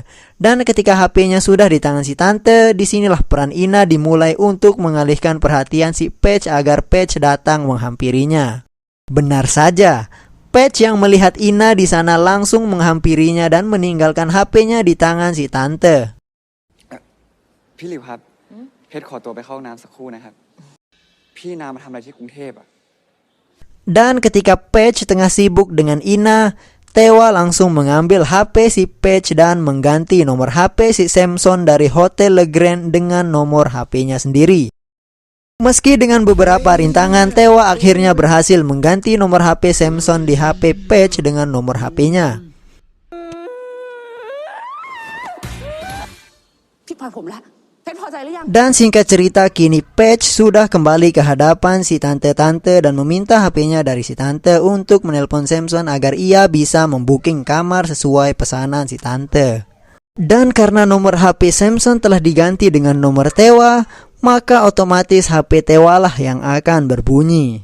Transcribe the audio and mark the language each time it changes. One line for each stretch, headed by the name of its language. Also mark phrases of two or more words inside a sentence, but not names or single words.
Indonesian: Dan ketika HP-nya sudah di tangan si tante, disinilah peran Ina dimulai untuk mengalihkan perhatian si Paige agar Paige datang menghampirinya. Benar saja, Paige yang melihat Ina di sana langsung menghampirinya dan meninggalkan HP-nya di tangan si tante.
Thai: พี่หลิวครับเพชรขอตัวไปเข้าห้องน้ำสักครู่นะครับพี่นามาทำอะไรที่กรุงเทพอ่ะ
Indonesian: Dan ketika Paige tengah sibuk dengan Ina, Tewa langsung mengambil HP si Paige dan mengganti nomor HP si Samson dari Hotel Le Grand dengan nomor HP-nya sendiri. Meski dengan beberapa rintangan, Tewa akhirnya berhasil mengganti nomor HP Samson di HP Paige dengan nomor HP-nya.
Thai: พี่ปล่อยผมละเพชรพอใจหรือยัง
Indonesian: Dan singkat cerita, kini Paige sudah kembali ke hadapan si tante-tante dan meminta HP-nya dari si tante untuk menelpon Samson agar ia bisa membooking kamar sesuai pesanan si tante. Dan karena nomor HP Samson telah diganti dengan nomor Tewa, maka otomatis HP Tewa lah yang akan berbunyi.